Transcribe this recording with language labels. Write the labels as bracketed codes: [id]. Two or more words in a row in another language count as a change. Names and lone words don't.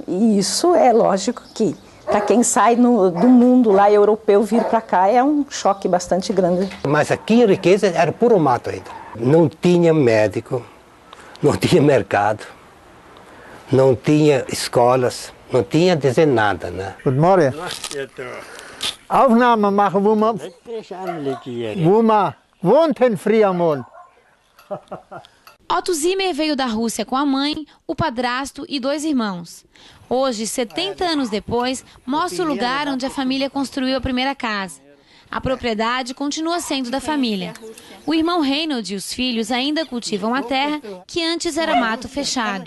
[pt] E isso é lógico que, para quem sai do mundo lá europeu, vir para cá é um choque bastante grande. Mas aqui em Riqueza era puro mato ainda. Não tinha médico, não tinha mercado, não tinha escolas, não tinha dizer nada, né? [de] Guten Morgen. Aufnahme machen, wo man wohnt in Friamon. [pt] Otto Zimmer veio da Rússia com a mãe, o padrasto e 2 irmãos. Hoje, 70 anos depois, mostra o lugar onde a família construiu a primeira casa. A propriedade continua sendo da família. O irmão Reynold e os filhos ainda cultivam a terra que antes era mato fechado.